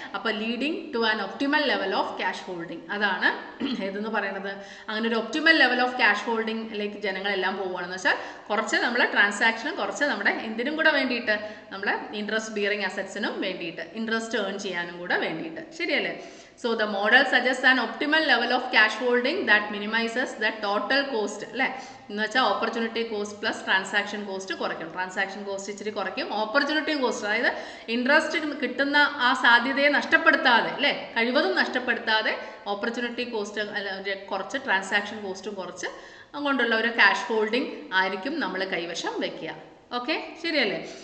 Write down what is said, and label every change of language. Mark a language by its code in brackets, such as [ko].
[en] അപ്പോൾ leading to an optimal level of cash holding, [ml] അതാണ് ഏതെന്ന് പറയുന്നത്. അങ്ങനെ ഒരു ഒപ്റ്റിമൽ ലെവൽ ഓഫ് ക്യാഷ് ഹോൾഡിംഗിലേക്ക് ജനങ്ങളെല്ലാം പോവുകയാണെന്ന് വെച്ചാൽ കുറച്ച് നമ്മൾ ട്രാൻസാക്ഷനും കുറച്ച് നമ്മുടെ എന്തിനും കൂടെ വേണ്ടിയിട്ട്, നമ്മുടെ ഇൻട്രസ്റ്റ് ബിയറിംഗ് അസറ്റ്സിനും വേണ്ടിയിട്ട്, ഇൻട്രസ്റ്റ് ഏൺ ചെയ്യാനും കൂടെ വേണ്ടിയിട്ട്. ശരിയല്ലേ? [en] So the model suggests an optimal level of cash holding that minimizes the total cost [ml] അല്ലേ? എന്ന് വെച്ചാൽ opportunity cost plus transaction cost കുറയ്ക്കും. ട്രാൻസാക്ഷൻ കോസ്റ്റ് ഇച്ചിരി കുറയ്ക്കും. ഓപ്പർച്യൂണിറ്റി കോസ്റ്റ്, അതായത് ഇൻട്രസ്റ്റ് കിട്ടുന്ന ആ സാധ്യതയെ നഷ്ടപ്പെടുത്താതെ അല്ലേ, കഴിവതും നഷ്ടപ്പെടുത്താതെ ഓപ്പർച്യൂണിറ്റി കോസ്റ്റ് കുറച്ച്, ട്രാൻസാക്ഷൻ കോസ്റ്റും കുറച്ച് കൊണ്ടുള്ള ഒരു ക്യാഷ് ഹോൾഡിംഗ് ആയിരിക്കും നമ്മൾ കൈവശം വെക്കുക. ഓക്കെ, ശരിയല്ലേ?